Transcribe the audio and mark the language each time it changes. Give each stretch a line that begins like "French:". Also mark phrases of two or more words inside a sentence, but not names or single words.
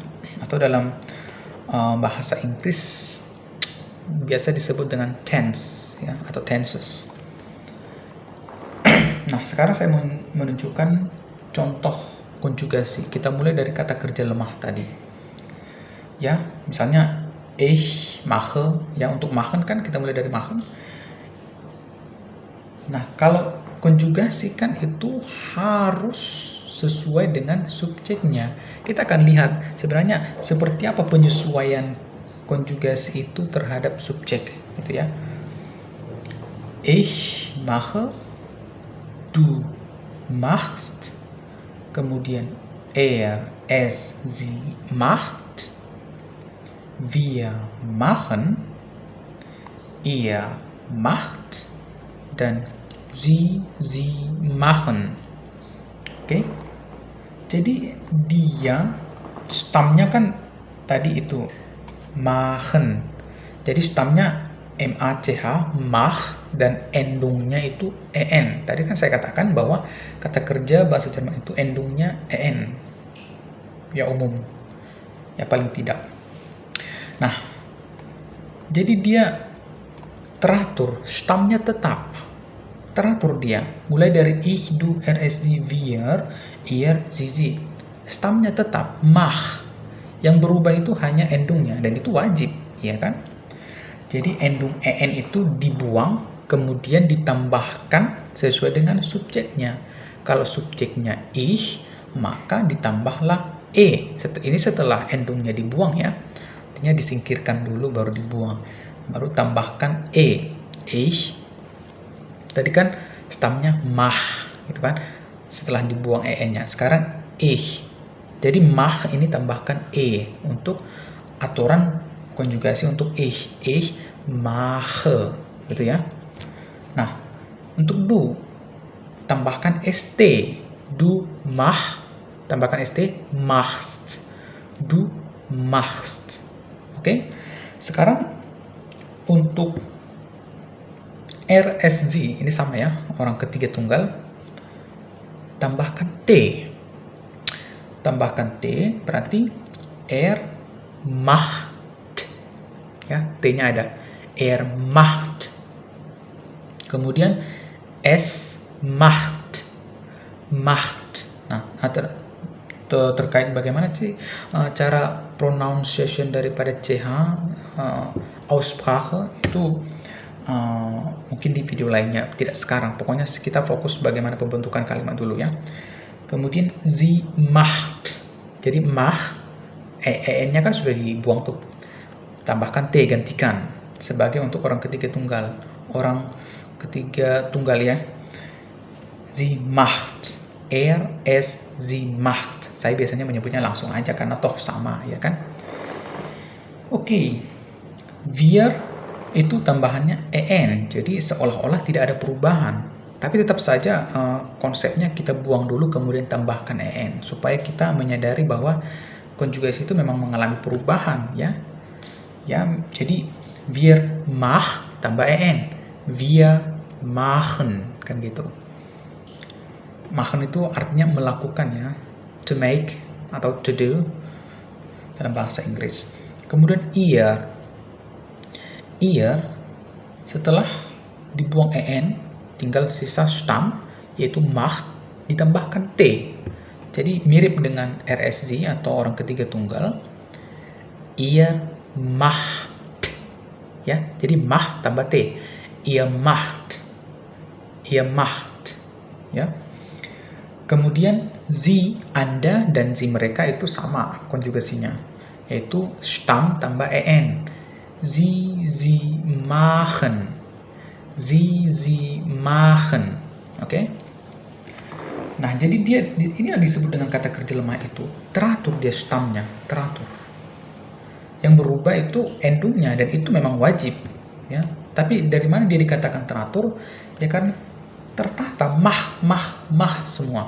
Indonesian: Atau dalam bahasa Inggris biasa disebut dengan tense, ya, atau tenses. Nah, sekarang saya menunjukkan contoh konjugasi. Kita mulai dari kata kerja lemah tadi, ya. Misalnya
German: ich mache,
Indonesian: ya, untuk machen kan kita mulai dari machen. Nah, kalau konjugasi kan itu harus sesuai dengan subjeknya. Kita akan lihat sebenarnya seperti apa penyesuaian konjugasi itu terhadap subjek, gitu ya.
German: Ich mache, du machst, kemudian es, sie macht, wir machen, ihr macht, dan sie machen.
Indonesian: Oke. Jadi dia stamnya kan tadi itu machen. Jadi stamnya mach, mach, dan endungnya itu en. Tadi kan saya katakan bahwa kata kerja bahasa Jerman itu endungnya en. Ya, umum. Ya, paling tidak. Nah, jadi dia teratur, stamnya tetap. Teratur dia, mulai dari
German: ich, du, es, die, wir, ihr, sie.
Indonesian: Stamnya tetap, mach. Yang berubah itu hanya endungnya, dan itu wajib. ya kan? Jadi endung en itu dibuang, kemudian ditambahkan sesuai dengan subjeknya. Kalau subjeknya ich, maka ditambahlah e. Ini setelah endungnya dibuang ya. Artinya disingkirkan dulu baru dibuang. Baru tambahkan e. Ich. Tadi kan stamnya mach, gitu kan? Setelah dibuang en-nya. Sekarang ich. Jadi mach ini tambahkan e untuk aturan konjugasi untuk
German: ich mache,
Indonesian: gitu ya. Nah, untuk du tambahkan st,
German: du mach,
Indonesian: tambahkan st, machst,
German: du machst.
Indonesian: Oke. Sekarang untuk rsg ini sama ya, orang ketiga tunggal, tambahkan t. Tambahkan t berarti macht, ya, t-nya ada,
German: macht.
Indonesian: Kemudian
German: es macht,
Indonesian: Nah, terkait bagaimana sih cara pronunciation daripada ch, Aussprache itu mungkin di video lainnya, tidak sekarang. Pokoknya kita fokus bagaimana pembentukan kalimat dulu ya. Kemudian
German: sie macht.
Indonesian: Jadi mach, en-nya kan sudah dibuang tuh. Tambahkan t, gantikan sebagai untuk orang ketiga tunggal. Orang ketiga tunggal ya.
German: Sie macht. Sie macht.
Indonesian: Saya biasanya menyebutnya langsung aja karena toh sama ya kan. Oke. Wir itu tambahannya en. Jadi seolah-olah tidak ada perubahan. Tapi tetap saja konsepnya kita buang dulu kemudian tambahkan en supaya kita menyadari bahwa konjugasi itu memang mengalami perubahan ya. Ya, jadi
German: wir mach
Indonesian: tambah en,
German: wir machen
Indonesian: kan gitu. Machen itu artinya melakukan ya,
English: to make
Indonesian: atau
English: to do
Indonesian: dalam bahasa Inggris. Kemudian ihr setelah dibuang en tinggal sisa stam yaitu mach ditambahkan t. Jadi mirip dengan rsg atau orang ketiga tunggal.
German: Ihr macht,
Indonesian: ya. Jadi mach tambah t.
German: Ihr macht,
Indonesian: ya. Kemudian sie, Anda, dan sie, mereka itu sama konjugasinya, yaitu stam tambah en.
German: Sie machen. Sie machen.
Indonesian: Oke. Nah, jadi ini yang disebut dengan kata kerja lemah itu teratur, dia stamnya teratur. Yang berubah itu endungnya dan itu memang wajib ya. Tapi dari mana dia dikatakan teratur? Ya kan tertata, mah semua.